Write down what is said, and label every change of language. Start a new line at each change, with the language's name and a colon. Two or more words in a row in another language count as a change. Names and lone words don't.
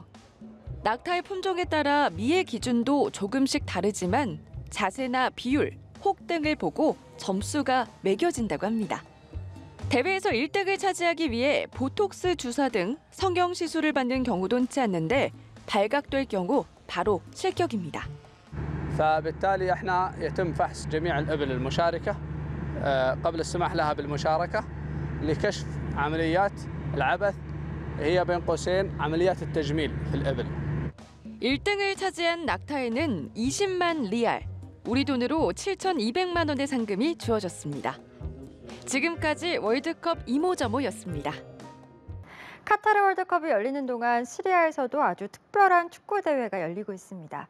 Korean: 낙타의 품종에 따라 미의 기준도 조금씩 다르지만 자세나 비율, 혹 등을 보고 점수가 매겨진다고 합니다. 대회에서 1등을 차지하기 위해 보톡스 주사 등 성형 시술을 받는 경우도 흔치 않는데 발각될 경우 바로 실격입니다.
Arabic: فبالتالي احنا يتم فحص جميع الإبل المشاركة قبل السماح لها بالمشاركة لكشف عمليات العبث هي بين قوسين عمليات التجميل في الإبل.
Korean: 1등을 차지한 낙타에는 20만 리알, 우리 돈으로 7,200만 원의 상금이 주어졌습니다. 지금까지 월드컵 이모저모였습니다. 카타르 월드컵이 열리는 동안 시리아에서도 아주 특별한 축구 대회가 열리고 있습니다.